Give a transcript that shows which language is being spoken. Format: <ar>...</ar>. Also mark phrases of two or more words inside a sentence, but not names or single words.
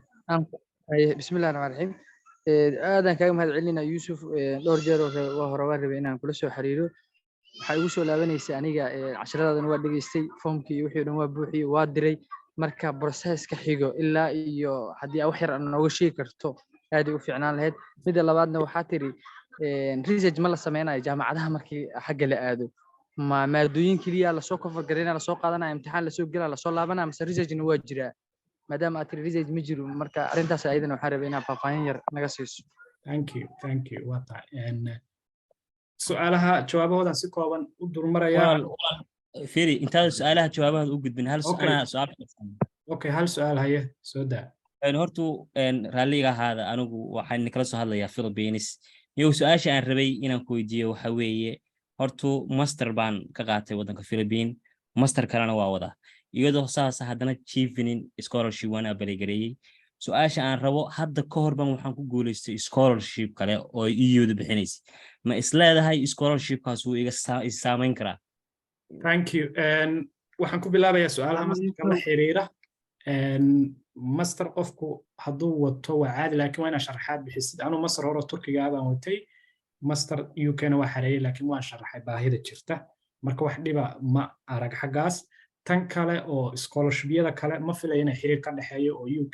<so>bismillaahir rahmaanir rahiim aadan kaaga mahad celinaa Yuusuf dhowr jeer waa hore waan rabay inaan kula soo xiriiro waxay ugu soo laabanaysaa aniga casharadadan waa dhageystay formkii wixii dhan waa buuxiyay waa diray marka processka xigo ilaa iyo haddii wax yar nooga sheegi karto aad ay u fiicnaan lahayd. midda labaadna waxaa tiri research ma la sameynayo jaamacadaha markii xagga la aado ma maadooyin keliya lasoo cover gareynaya lasoo qaadanaya imtixaan lasoo gelaya lasoo laabanaya mise researchna waa jiraa maadaama aad tiri research ma jiro marka arrintaas ayadana waxaan rabay inaad faahfaahin yar naga siiso.</so> <en>thank you</en> <so>waa tahay su'aalaha jawaabahooda si kooban u durmaraya fiiri intaad su'aalaha jawaabahooda u gudbin hal su'aal okay hal su'aal haye soo daa hortu raalliga ahaada anigu waxaan kala soo hadlayaa Philippines iyo su'aasha aan rabay inaan ku weydiiyo waxa weeye hortu master baan ka qaatay wadanka Philippines master kalena waa wada iyadoo saas haddana chiefinin scholarship waan abaalgareeyay su'aasha aan rabo hadda ka hor baan waxaan ku guuleystay scholarship kale oo EU-da bixinaysay ma isleedahay scholarship-kaas uu iga saameyn karaa?</so> <en>thank you</en> <so>waxaan ku bilaabayaa su'aalaha masterka la xiriira master qofku hadduu wato waa caadi laakiin waa inaa sharaxaad bixisid anuu master hore Turkiga baan watay master UK-na waa xareeyay laakiin waan sharaxay baahida jirta marka wax dhiba ma arag xaggaas tan kale oo scholarship-yada kale ma filayo inay xiriir ka dhaxeeyo oo</so>